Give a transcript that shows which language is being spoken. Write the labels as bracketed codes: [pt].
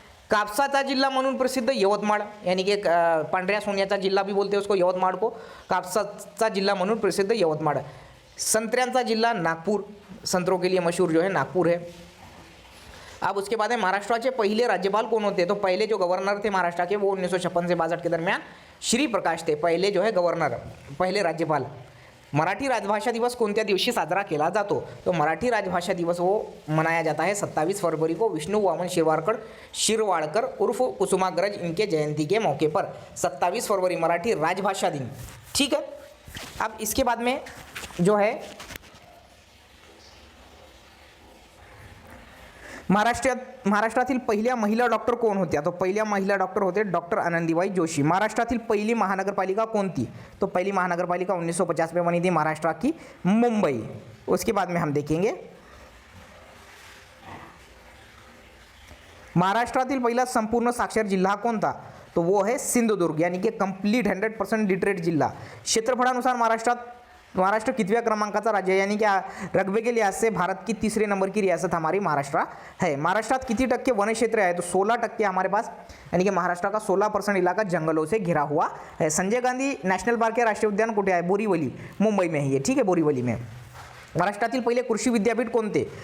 [mr] कापसाचा जिल्हा म्हणून प्रसिद्ध यवतमाळ, [hi] यानी कि [mr] पांढऱ्या सोन्याचा जिल्हा [hi] भी बोलते हैं उसको, [mr] यवतमाळ को कापसाचा जिल्हा म्हणून प्रसिद्ध यवतमाळ। संतऱ्यांचा जिल्हा नागपूर, [hi] संतरों के लिए मशहूर जो है नागपुर है। अब उसके बाद है महाराष्ट्र के पहले राज्यपाल कौन होते हैं? तो पहले जो गवर्नर थे महाराष्ट्र के वो 1956 से 62 के दरमियान श्री प्रकाश थे, पहले जो है गवर्नर, पहले राज्यपाल। [mr] मराठी राजभाषा दिवस कोणत्या दिवशी साजरा केला जातो? [hi] तो मराठी राजभाषा दिवस वो मनाया जाता है 27 फरवरी को विष्णु वामन शिरवाड़कर उर्फ कुसुमाग्रज इनके जयंती के मौके पर। 27 फरवरी मराठी राजभाषा दिन। ठीक है, अब इसके बाद में जो है [mr] महाराष्ट्रातील पहिल्या महिला डॉक्टर कोण होत्या? तो पहिल्या महिला डॉक्टर होते डॉक्टर आनंदीबाई जोशी। महाराष्ट्रातील पहिली महानगरपालिका कोणती? [hi] तो पहली महानगरपालिका 1950 में बनी थी महाराष्ट्र की, मुंबई। उसके बाद में हम देखेंगे [mr] महाराष्ट्रातील पहिला संपूर्ण साक्षर जिल्हा कोणता? [hi] तो वो है सिंधुदुर्ग, यानी कि कंप्लीट 100% लिटरेट जिल्हा। [mr] क्षेत्रफळानुसार महाराष्ट्र कितव्या क्रमांकाचा राज्य है? [hi] यानी कि रकबे के लिहाज से भारत की तीसरे नंबर की रियासत हमारी महाराष्ट्र है। [mr] महाराष्ट्रात कितनी टक्के [hi] वन क्षेत्र है? तो 16% हमारे पास, यानी कि महाराष्ट्र का 16% इलाका जंगलों से घिरा हुआ है। [mr] संजय गांधी नेशनल पार्क या राष्ट्रीय उद्यान कुठे आहे? [hi] बोरीवली, मुंबई में ही है। ठीक है, बोरीवली में। [mr] महाराष्ट्रातील पहले कृषि विद्यापीठ कोणते?